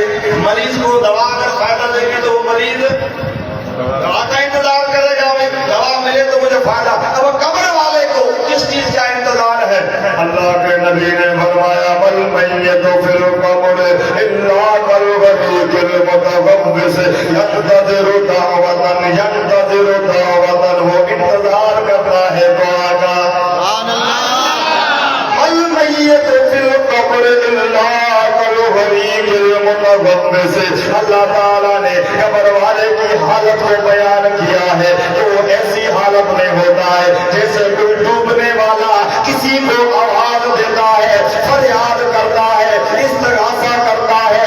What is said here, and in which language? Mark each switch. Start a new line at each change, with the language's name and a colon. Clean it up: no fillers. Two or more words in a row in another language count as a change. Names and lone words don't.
Hindi: मरीज को दवा अगर फायदा देगी तो वो मरीज दवा का इंतजार करेगा। भाई दवा मिले तो मुझे फायदा। अब कब्र वाले को किस चीज का इंतजार है? अल्लाह के नबी ने फरमाया
Arabic: ما الميت في القبر إلا كالغريق المتغوث ينتظر دعوة
Hindi: वो इंतजार करता है दुआ का।
Arabic: سبحان الله, ما الميت في القبر إلا كالغريق المتغوث.
Hindi: अल्लाह ताला ने कब्र वाले की हालत को बयान किया है कि वो ऐसी हालत में होता है जैसे कोई डूबने वाला किसी को आवाज देता है, फरियाद करता है, इस्तिगासा करता है।